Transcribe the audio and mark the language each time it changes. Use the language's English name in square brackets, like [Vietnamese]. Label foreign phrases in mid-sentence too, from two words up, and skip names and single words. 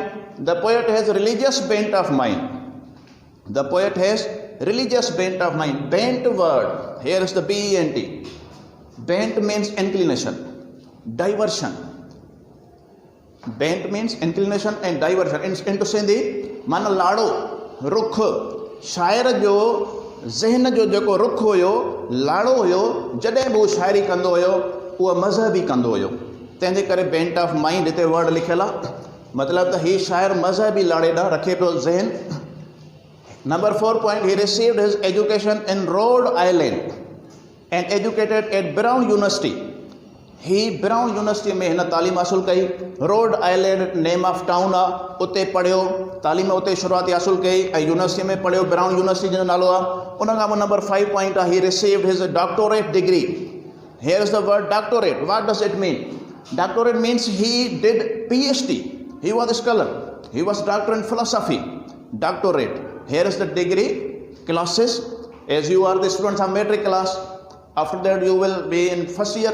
[English] The poet has religious bent of mind. The poet has religious bent of mind. Bent word. Here is the B-E-N-T. Bent means inclination, diversion. Bent means inclination and diversion. Into Sindhi, man [Sindhi] लाड़ो, रुख, शायर जो ज़हन जो जेको रुख हुयो, लाड़ो हुयो, जॾहिं बि उहो शाइरी कंदो हुयो, उहो मज़हबी कंदो हुयो. तंहिंजे करे [English] bent of mind [Sindhi] हिते वर्ड लिखियल आहे. मतिलबु त हीउ शाइर मज़हबी लाड़े ॾांहुं रखे पियो ज़हन. [English] Number 4 point, he received his education in Rhode Island and educated at Brown University. [Sindhi] He Brown University में हिन तालीम हासिल कई. रोड आइलैंड [English] name of town [Sindhi] आहे, उते पढ़ियो, तालीम उते शुरूआती हासिल कई ऐं यूनिवर्सिटी में पढ़ियो. ब्राउन यूनिवर्सिटी जो नालो आहे. उन खां पोइ नंबर 5 पॉइंट आहे, [English] he received his doctorate degree. Here is the word doctorate. What does it mean? Doctorate means he did PhD. He was a scholar. He was doctor in philosophy. Doctorate. Here is the degree classes. As you are the students of metric class, after that you will be in first year.